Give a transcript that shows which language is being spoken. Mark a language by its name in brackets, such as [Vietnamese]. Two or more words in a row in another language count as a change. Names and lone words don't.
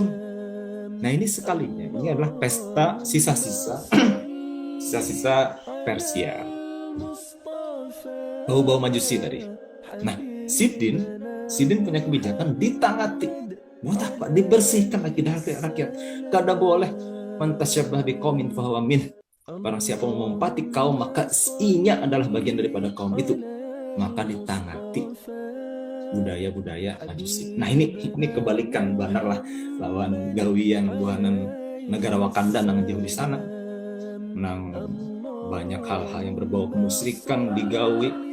[Banjar] Nah, ini sekalinya, ini adalah pesta sisa-sisa Persia, bau-bau majusi tadi. Nah, Sidin punya kebijakan ditangati. Buat apa? Dibersihkan akidah rakyat. Kada boleh [Arabic] من تشبه بقوم فهو من. [Banjar] Barang siapa mengumpati kaum maka inya adalah bagian daripada kaum itu. Maka ditangati. budaya-budaya Majusi. Nah ini kebalikan benar lah lawan gawian buanan negara Wakanda nang jauh di sana, nang banyak hal-hal yang berbau kemusyrikan digawi.